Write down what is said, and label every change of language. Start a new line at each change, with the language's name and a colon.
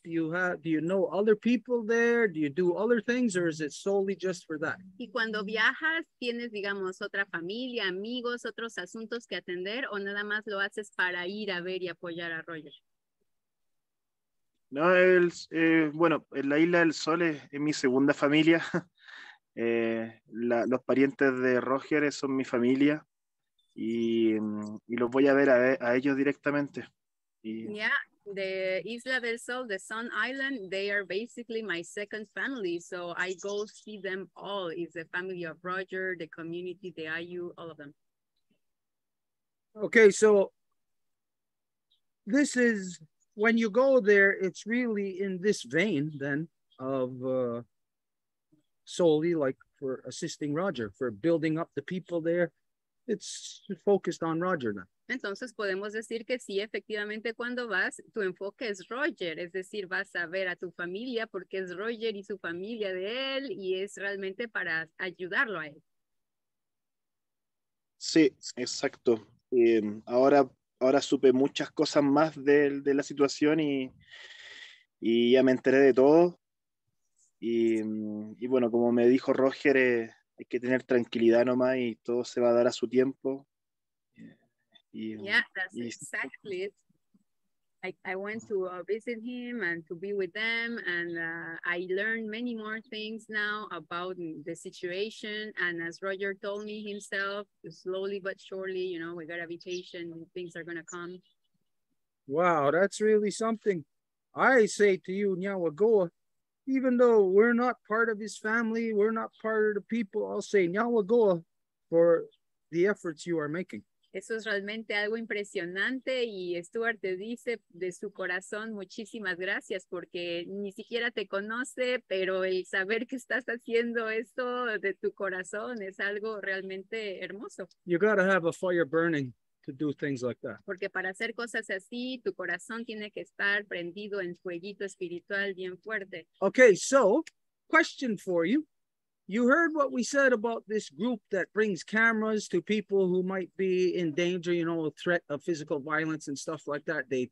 English: Do you know other people there? Do you do other things, or is it solely just for that?
Spanish: Y cuando viajas, ¿tienes, digamos, otra familia, amigos, otros asuntos que atender, o nada más lo haces para ir a ver y apoyar a Roger? No, bueno, en la Isla del Sol es mi segunda familia. Los parientes de Roger son mi familia y los voy a ver a ellos directamente.
English: Yeah, the Isla del Sol, the Sun Island, they are basically my second family. So I go see them all. It's the family of Roger, the community, the IU, all of them. Okay, so this is, when you go there, it's really in this vein then of solely like for assisting Roger, for building up the people there. It's focused on Roger then.
Spanish: Entonces podemos decir que sí, efectivamente cuando vas, tu enfoque es Roger, es decir, vas a ver a tu familia porque es Roger y su familia de él y es realmente para ayudarlo a él. Sí, exacto. Ahora supe muchas cosas más de la situación y y ya me enteré de todo. Y bueno, como me dijo Roger, hay que tener tranquilidad nomás y todo se va a dar a su tiempo.
English: Yeah, that's exactly it. I went to visit him and to be with them, and I learned many more things now about the situation. And as Roger told me himself, slowly but surely, you know, we gotta be patient. Things are gonna come. Wow, that's really something. I say to you, Nyawagoa, even though we're not part of his family, we're not part of the people, I'll say Nyawagoa for the efforts you are making.
Spanish: Eso es realmente algo impresionante y Stuart te dice de su corazón muchísimas gracias porque ni siquiera te conoce, pero el saber que estás haciendo esto de tu corazón es algo realmente hermoso.
English: You gotta have a fire burning to do things like that.
Spanish: Porque para hacer cosas así, tu corazón tiene que estar prendido en fueguito espiritual bien fuerte.
English: Okay, so question for you. You heard what we said about this group that brings cameras to people who might be in danger, you know, threat of physical violence and stuff like that.